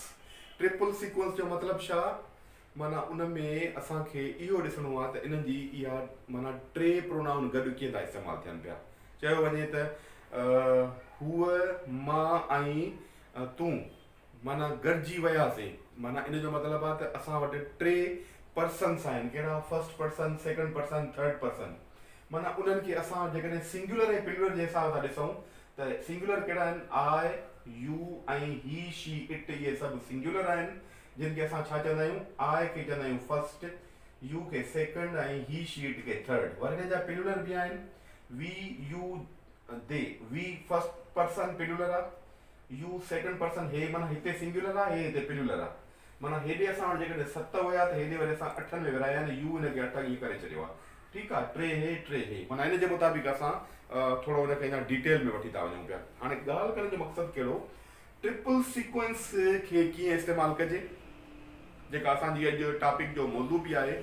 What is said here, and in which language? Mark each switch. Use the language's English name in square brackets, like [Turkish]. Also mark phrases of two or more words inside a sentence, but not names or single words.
[English] triple sequence [Sindhi] जो मतिलबु छा, माना उन में असांखे इहो ॾिसणो आहे त इन्हनि जी इहा माना टे प्रोनाउन गॾु कीअं था इस्तेमालु थियनि पिया। चयो वञे त हूअ, मां ऐं तूं माना गॾिजी वियासीं, माना इन जो मतिलबु आहे त असां वटि टे पर्सन्स आहिनि। कहिड़ा? [English] first person, second person, third person. [Sindhi] माना उन्हनि खे असां जेकॾहिं सिंगुलर ऐं प्लूरल जे हिसाब सां ॾिसूं त सिंगुलर कहिड़ा आहिनि, [English] I, you [Sindhi] ऐं ही, [English] she, it, [Sindhi] इहे सभु सिंगुलर आहिनि, जिन खे असां छा चवंदा आहियूं, आई खे चवंदा आहियूं फर्स्ट, यू खे सेकंड ऐं ही, [English] she, it [Sindhi] खे थर्ड। वरी हिन जा प्लूरल बि आहिनि, [English] we, you, they. we first person plural [Sindhi] आहे, [English] you second person, [Sindhi] हे माना हिते सिंगुलर आहे, हे हिते प्लूरल आहे। माना हेॾे असां वटि जेकॾहिं 7 हुया त हेॾे वरी असां 8 में विराया आहिनि, यू हिनखे 8 ईअं करे छॾियो आहे। ठीकु आहे, 3 हे 3 हे, माना हिन जे मुताबिक़ असां थोरो हुनखे अञा डिटेल में वठी था वञूं पिया। हाणे ॻाल्हि करण जो मक़सदु कहिड़ो, [English] triple sequence [Sindhi] खे कीअं इस्तेमालु कजे, जेका असांजी अॼु टॉपिक जो मौज़ू बि आहे।